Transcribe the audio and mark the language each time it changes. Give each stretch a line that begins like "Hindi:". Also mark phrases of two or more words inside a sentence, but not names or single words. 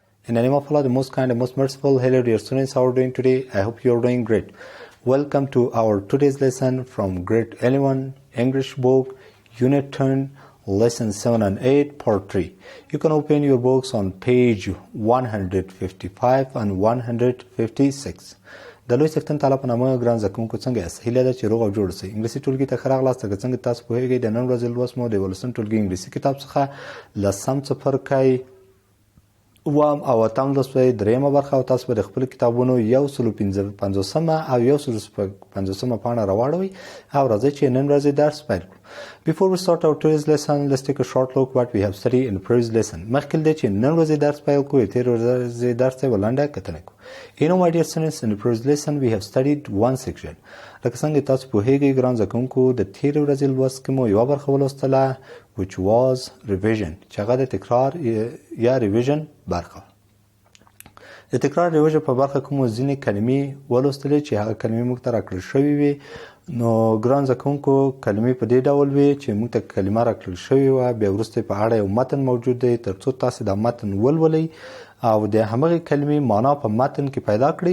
English: In the name of Allah, the most kind and most merciful, hello dear students, how are you doing today? I hope you are doing great. Welcome to our today's lesson from grade 11 English book, Unit 10, Lesson 7 and 8, Part 3. You can open your books on page 155 and 156.
Pashto: د لوی سکتن تعالی په نامه ګران زده کوونکو څنګه یاست؟ هیله ده چې روغ او جوړ اوسئ. انګلیسي ټولګي ته ښه راغلاست. که څنګه تاسو پوهیږئ د نن ورځې لوست مو د 11 ټولګي انګلیسي کتاب څخه 10 څپرکی اووم او اتم لوست به درېیمه برخه او تاسو به د خپلو کتابونو 150 او 150 پاڼه راواړوئ او راځئ چې نن ورځې درس پیل کړو.
English: Before we start our today's lesson, let's take a short look what we have studied in the previous lesson.
Pashto: مخکې له دې چې نن ورځې درس پیل کړو تېر ورځې درس ته یوه لنډه کتنه کړو.
English: You know, my dear students, in the previous lesson we have studied one section.
Pashto: لکه څنګه تاسو پوهیږئ ګران زده کوونکو د تېرې ورځې لوست کې مو یوه برخه ولوستله
English: which was revision
Pashto: چې هغه د تکرار یا revision برخه. د تکرار revision په برخه کې مو ځینې کلمې ولوستلې چې هغه کلمې موږ ته راکړل شوې وې. نو ګران زده کوونکو کلمې په دې ډول وې چې موږ ته کلمه راکړل شوې وه، بیا وروسته په اړه یو متن موجود دی تر څو تاسو دا متن ولولئ او د همغې کلمې معنا په متن کې پیدا کړئ.